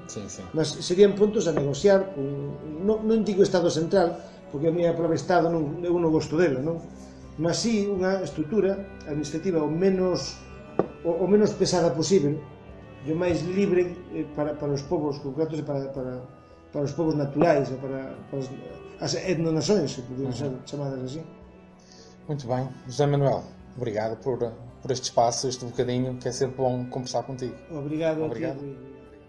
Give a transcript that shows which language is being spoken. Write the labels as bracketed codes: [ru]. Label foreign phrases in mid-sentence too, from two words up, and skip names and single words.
[gl] Mas serían puntos a negociar, non digo Estado central, porque a minha palabra Estado eu non gosto dela, non? Mas sí unha estrutura administrativa o menos pesada posible, e o máis libre para os povos concretos e para os povos naturais, para as etnonações, [pt] se poderiam ser chamadas assim. Muito bem. José Manuel, obrigado por este espaço, este bocadinho, que é sempre bom conversar contigo. Obrigado. A ti.